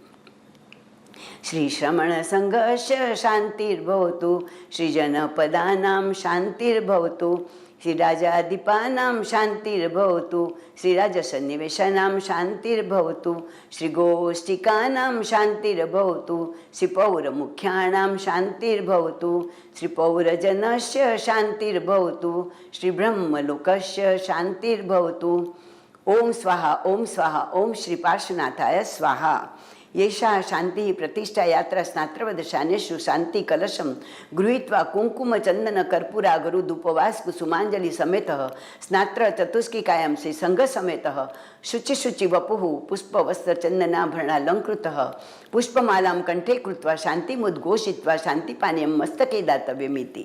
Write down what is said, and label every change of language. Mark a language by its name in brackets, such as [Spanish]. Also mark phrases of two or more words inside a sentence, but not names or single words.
[Sanskrit] શ્રી શ્રમણ સંઘર્ષ શાંતિર્ભવતુ શ્રી જનપદાનામ શાંતિર્ભવતુ શ્રી રાજાધિપાનામ શાંતિર્ભવતુ શ્રી રાજસન્નિવેશાનામ શાંતિર્ભવતુ શ્રી ગોષ્ઠિકાનામ શાંતિર્ભવતુ શ્રી પૌરમુખ્યાણામ શાંતિર્ભવતુ શ્રી પૌરજનસ્ય શાંતિર્ભવતુ શ્રી બ્રહ્મલોકસ્ય શાંતિર્ભવતુ. ઓમ સ્વાહા ઓમ સ્વાહા ઓમ શ્રી પાર્શ્વનાથાય સ્વાહા. येषा शान्तिः प्रतिष्ठा यात्रा स्नात्रवद शानेषु शान्तिकलशं गृहीत्वा कुङ्कुमचन्दनकर्पूरागरुदुपवासकुसुमाञ्जलि समेतः स्नात्र चतुष्किकायां श्रीसङ्घसमेतः शुचि वपुः पुष्पवस्त्रचन्दनाभरणालङ्कृतः पुष्पमालां कण्ठे कृत्वा शान्तिमुद्घोषित्वा शान्तिपानीयं मस्तके दातव्यमिति।